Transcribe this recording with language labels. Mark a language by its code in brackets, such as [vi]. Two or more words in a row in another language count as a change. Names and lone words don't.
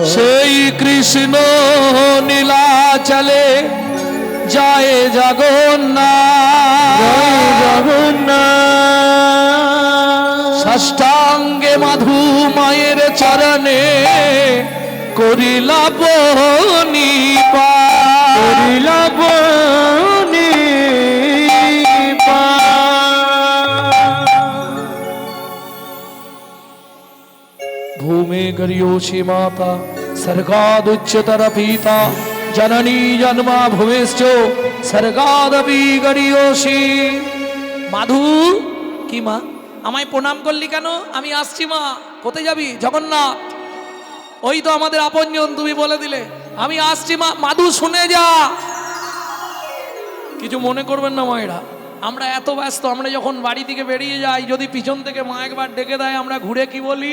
[bn] সেই কৃষ্ণ নীলাচলে যায় জগন্নাথ জগন্নাথ ষষ্ঠাঙ্গে মাধু মায়ের চরণে করিলা [sa] भूमे गर्योषि माता सर्गादुच्चतर पीता जननी जन्मा भूमेश्च सर्गादपि गर्योषि [bn] মাধু কি মা আমায় প্রণাম করলি কেন? আমি আসছি মা। কোথায় যাবি? জগন্নাথ। ওই তো আমাদের আপনজন, তুমি বলে দিলে। আমি আসছি মা। মাধু শুনে যা, কিছু মনে করবেন না মায়েরা, আমরা এত ব্যস্ত, আমরা যখন বাড়ি থেকে বেরিয়ে যাই যদি পিছন থেকে মা একবার ডেকে দেয় আমরা ঘুরে কি বলি?